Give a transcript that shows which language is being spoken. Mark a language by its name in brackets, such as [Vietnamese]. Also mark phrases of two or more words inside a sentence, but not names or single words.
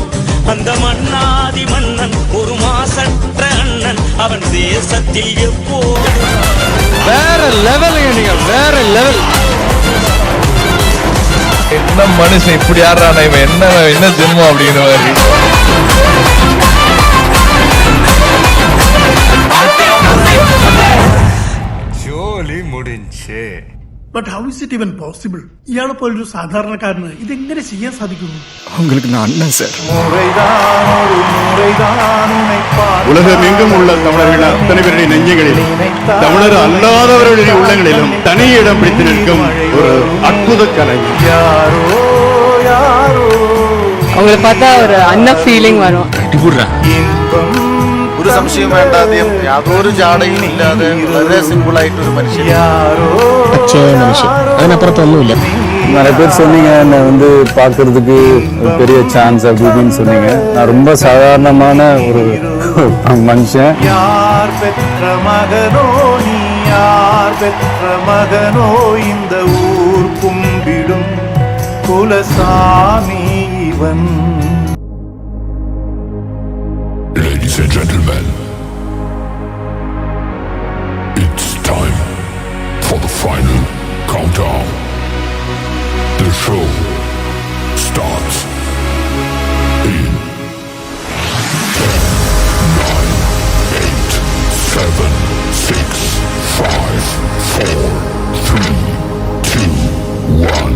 [Tamil] அந்த மன்னாதி மன்னன் ஒரு மாசற்ற அண்ணன், அவன் தேசத்தில் எப்போது. வேற லெவல் நீங்க, வேற லெவல். என்ன மனுஷன் இப்படி ஆடுறானா இவன், என்ன ஜென்மம் அப்படிங்கிற மாதிரி. [Malayalam] ജോലി മുടിഞ്ചേ. [English] But how is it even possible? [Malayalam] ഇയാളെ പോലൊരു സാധാരണക്കാരന് ഇതെങ്ങനെ ചെയ്യാൻ സാധിക്കുന്നു? [Tamil] உங்களுக்கு நான் அண்ணன் சார். உலகம் எங்கும் உள்ள தமிழர்கள் அத்தனை பேருடைய நெஞ்சங்களில், தமிழர் அல்லாதவர்களுடைய உள்ளங்களிலும் தனி இடம் பிடித்து நிற்கும் ஒரு அற்புத கலைஞர். அவங்களை பார்த்தா ஒரு அண்ணன் ஃபீலிங் வரும். [Malayalam] ഒരു സംശയം വേണ്ട, അദ്ദേഹം യാതൊരു ജാടയും ഇല്ലാതെ വളരെ സിമ്പിൾ ആയിട്ടൊരു മനുഷ്യൻ. അതിനപ്പുറത്തൊന്നുമില്ല. [Tamil] நிறைய பேர் சொன்னீங்க என்னை வந்து பார்க்கறதுக்கு ஒரு பெரிய சான்ஸ் அப்படின்னு சொன்னீங்க. நான் ரொம்ப சாதாரணமான ஒரு மனுஷன். யார் பெற்ற மகனோ நீ, யார் பெற்ற மகனோ இந்த ஊர் கும்பிடும் குலசாமி இவன். [English] Ladies and gentlemen, it's time for the final countdown. The show starts in 10, 9, 8, 7, 6, 5, 4, 3, 2, 1.